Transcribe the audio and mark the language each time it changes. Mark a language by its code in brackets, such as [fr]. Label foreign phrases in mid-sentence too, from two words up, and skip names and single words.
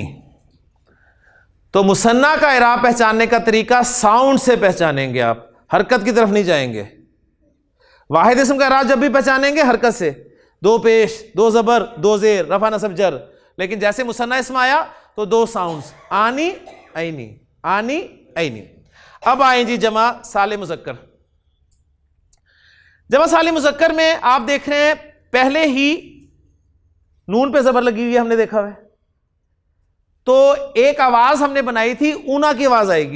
[hi] तो मुसन्ना का इराब पहचानने का तरीका साउंड से पहचानेंगे आप, हरकत की तरफ नहीं जाएंगे। वाहिद इस्म का इराब जब भी पहचानेंगे हरकत से, दो पेश, दो जबर, दो जेर, [ar] رفع نصب جر. [hi] लेकिन जैसे मुसन्ना इस्म आया तो दो साउंड्स, [ar] انِ اينِ، انِ اينِ. [hi] अब आए जी जमा साले मुज़क्कर। जमा साले मुज़क्कर में आप देख रहे हैं पहले ही नून पे जबर लगी हुई है, हमने देखा है। तो एक आवाज हमने बनाई थी, ऊना की आवाज आएगी।